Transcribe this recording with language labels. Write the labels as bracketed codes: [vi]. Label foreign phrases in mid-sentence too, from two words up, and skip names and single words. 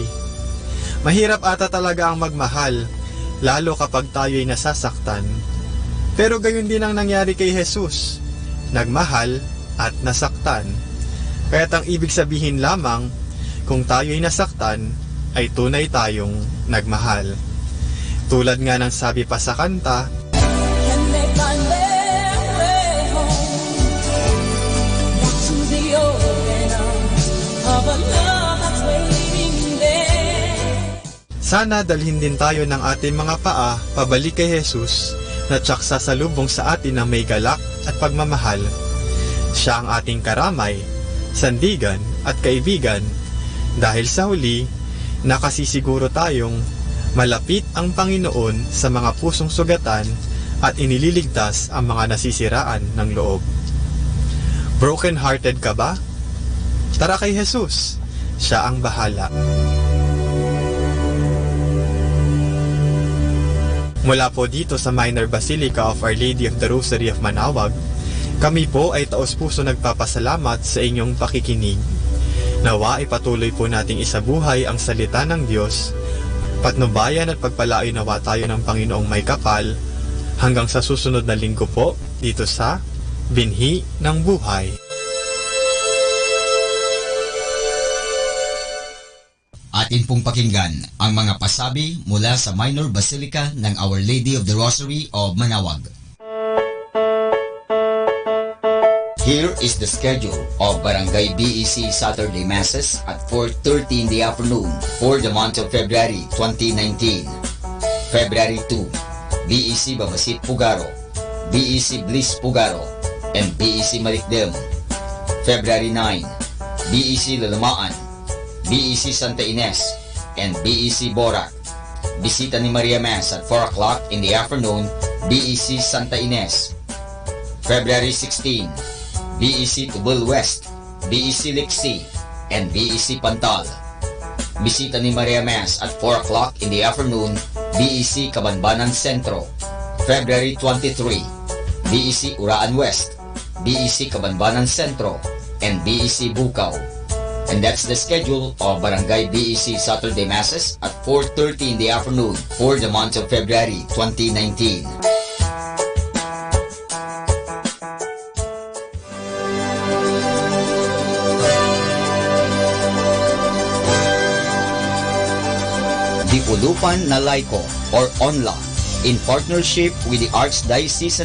[tl] Mahirap ata talaga ang magmahal, lalo kapag tayo'y nasasaktan. Pero gayon din ang nangyari kay Jesus, nagmahal at nasaktan. Kaya't ang ibig sabihin lamang, kung tayo'y nasaktan, ay tunay tayong nagmahal. Tulad nga ng sabi pa sa kanta, [en] Can they find their way home back to the open arms of a love that's waiting there? [tl] sana dalhin din tayo ng ating mga paa pabalik kay Jesus na tsak sasalubong sa atin ng may galak at pagmamahal. Siya ang ating karamay, sandigan at kaibigan dahil sa huli, nakasisiguro tayong malapit ang Panginoon sa mga pusong sugatan at inililigtas ang mga nasisiraan ng loob. Broken-hearted ka ba? Tara kay Jesus, siya ang bahala. Mula po dito sa Minor Basilica of Our Lady of the Rosary of Manaoag, kami po ay taos-puso nagpapasalamat sa inyong pakikinig. Nawa ay patuloy po nating isabuhay ang salita ng Diyos, patnubayan at pagpalain nawa tayo ng Panginoong may kapal, hanggang sa susunod na linggo po dito sa Binhi ng Buhay. Atin pong pakinggan ang mga pasabi mula sa Minor Basilica ng Our Lady of the Rosary of Manaoag. [en] Here is the schedule of Barangay BEC Saturday Masses at 4:30 in the afternoon for the month of February 2019. February 2, BEC Babasit Pugaro, BEC Bliss Pugaro, and BEC Malikdem. February 9, BEC Lalamaan, BEC Santa Ines, and BEC Borac. Bisita ni Maria Mass at 4 o'clock in the afternoon, BEC Santa Ines. February 16, BEC Tubul West, BEC Lixi, and BEC Pantal. Bisita ni Maria Mass at 4 o'clock in the afternoon, BEC Cabanbanan Centro. February 23, BEC Uraan West, BEC Cabanbanan Centro, and BEC Bukaw. And that's the schedule of Barangay BEC Saturday Masses at 4:30 in the afternoon for the month of February 2019. The Ulupan Nalayko or ONLA, in partnership with the Archdiocesan